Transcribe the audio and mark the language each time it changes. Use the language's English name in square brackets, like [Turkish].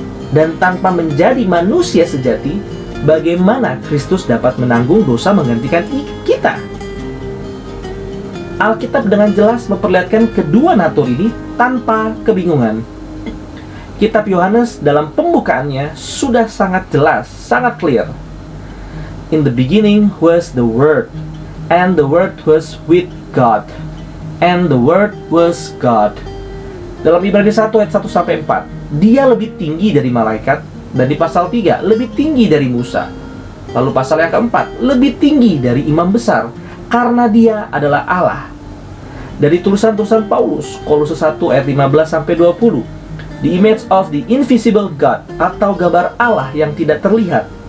[Indonesian] Dan tanpa menjadi manusia sejati, bagaimana Kristus dapat menanggung dosa menggantikan kita? Alkitab dengan jelas memperlihatkan kedua natur ini tanpa kebingungan. Kitab Yohanes dalam pembukaannya sudah sangat jelas, sangat clear. [English] In the beginning was the Word, and the Word was with God, and the Word was God. [Indonesian] Dalam Ibrani 1 ayat 1-4, dia lebih tinggi dari malaikat, dan di pasal 3 lebih tinggi dari Musa. Lalu pasal yang keempat, lebih tinggi dari imam besar, karena dia adalah Allah. Dari tulisan-tulisan Paulus, Kolose 1 ayat 15-20, [English] the image of the invisible God, [Indonesian] atau gambar Allah yang tidak terlihat.